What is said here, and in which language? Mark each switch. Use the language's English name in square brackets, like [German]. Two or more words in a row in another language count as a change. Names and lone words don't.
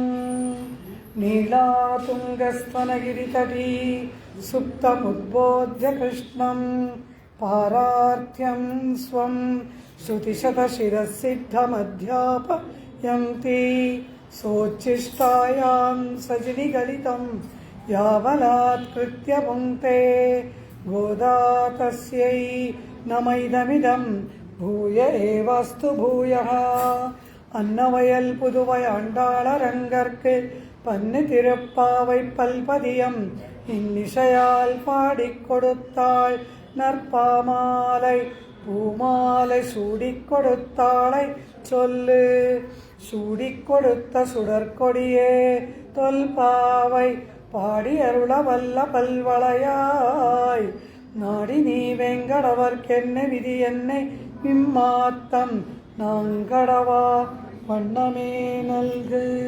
[Sanskrit] नीलातुङ्गस्तनगिरितटी सुप्तमुद्बोध्य कृष्णं पारार्थ्यं स्वं श्रुतिशतशिरःसिद्धमध्यापयन्ति सोच्छिष्टायां सजनिगलितं यावलात्कृत्य पुङ्क्ते गोदा तस्यै नमैदमिदं भूय एवास्तु भूयः। [Tamil] अन्नवयल पुதுவை ஆண்டாளரங்கற்கு பன்னு திருப்பாவை பல்பதியம் இன்னிசையால் பாடிக் கொடுத்தாள் நற்பாமாலை பூமாலை சூடிக் கொடுத்தாளை சொல்லு சூடிக் கொடுத்த சுடற்கொடியே தொல்பாவை பாடி அருள வல்ல பல்வளையாய் நாடி நீ வெங்கடவர்க்கென்ன விதி என்னை விம்மாத்தம் நாங்கடவா வண்ணமே நல்கு.